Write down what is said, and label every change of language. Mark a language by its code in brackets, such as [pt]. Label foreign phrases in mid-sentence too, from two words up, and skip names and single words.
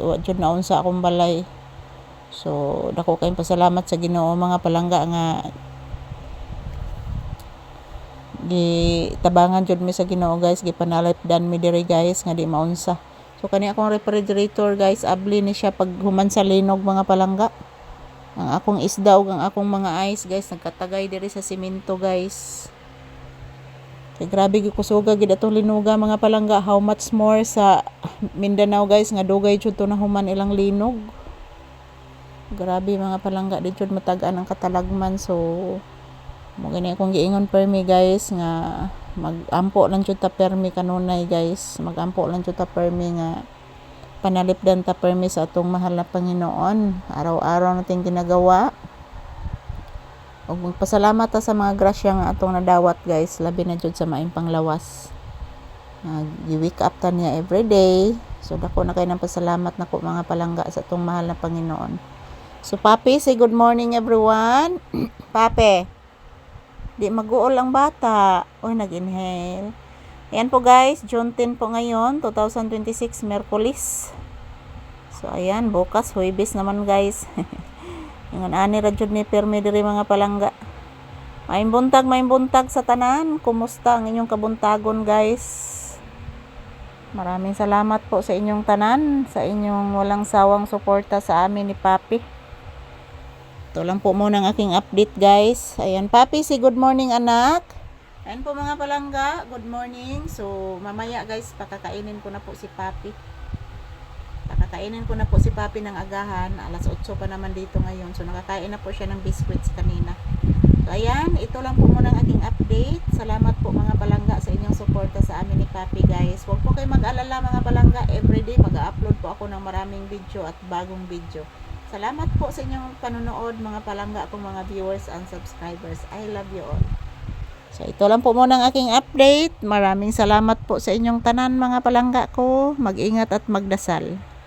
[ceb] Wa jud naon sa akong balay. So dako kay pasalamat sa Ginoo mga palangga nga gitabangan jud mi sa Ginoo guys, gipanalipdan mi diri guys nga di maunsa. So kani akong refrigerator guys, abli ni siya pag human sa linog mga palangga. Ang akong isda ug ang akong mga ice guys nagkatagay diri sa semento guys. Kay grabe gyud kusuga gid atong linuga mga palangga. [en] How much more [ceb] sa Mindanao guys nga dugay jud to na human ilang linog. Grabe mga palangga, di jud matagaan ang katalagman. So mo gani akong giingon permi guys nga magampo lang jud ta permi kanunay guys. Magampo lang jud ta permi nga panalipdan ta permi sa atong mahal na Panginoon. [tl] Araw-araw nating ginagawa. [ceb] Ug magpasalamat ta sa mga grasya nga atong nadawat guys, labi na jud sa maayong panglawas. Gi- [en] wake up [ceb] ta niya [en] every day. [ceb] So dako na kay nang pasalamat nako mga palangga sa atong mahal na Panginoon. [en] So Papi, say good morning everyone. [ceb] Papi, di mag-uol ang bata. Oy, nag-inhale. [tl] Ayan po guys, June 10 po ngayon, 2026, Merkulis. So ayan, bukas Huwebes naman guys. [ceb] Ingon ani ra jud ni permi diri mga palangga. Maayong buntag sa tanan. Kumusta ang inyong kabuntagon guys? [tl] Maraming salamat po sa inyong tanan, sa inyong walang sawang suporta sa amin ni Papi. Ito lang po muna ang aking update guys. Ayan Papi, [en] say good morning anak. [tl] Ayan po mga palangga, [en] good morning. [tl] So mamaya guys, pakakainin ko na po si Papi. Pakakainin ko na po si Papi ng agahan. Alas 8 pa naman dito ngayon. So nakakain na po siya ng biscuits kanina. So ayan, ito lang po muna ang aking update. Salamat po mga palangga sa inyong suporta sa amin ni Papi guys. Huwag po kayo mag-alala mga palangga. Everyday mag-upload po ako ng maraming video at bagong video. Salamat po sa inyong panonood mga palangga, akong mga [en] viewers and subscribers. I love you all. [tl] So ito lang po muna ang aking update. Maraming salamat po sa inyong tanan mga palangga ko. Mag-ingat at magdasal.